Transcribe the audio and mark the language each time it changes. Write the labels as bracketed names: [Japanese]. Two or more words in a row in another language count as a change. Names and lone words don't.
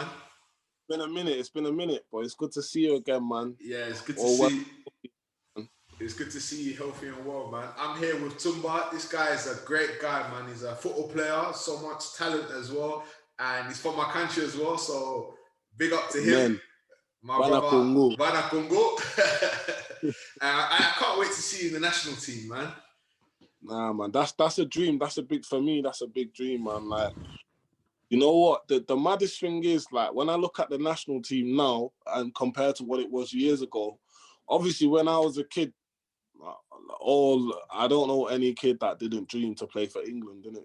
[English] It's been a minute, but it's good to see you again, man. Yeah, it's good to Or well, see. It's good to see you healthy and well, man. I'm here with Tumba. This guy is a great guy, man. He's a football player, so much talent as well, and he's from my country as well. So big up to him, man, my Bana brother. Congo. [Lingala] Bana Congo. [English] I can't wait to see you in the national team, man. Nah, man, that's a dream. That's a big dream, man. Like, you know what? The maddest thing is, like, when I look at the national team now and compared to what it was years ago, obviously when I was a kid, I don't know any kid that didn't dream to play for England, innit?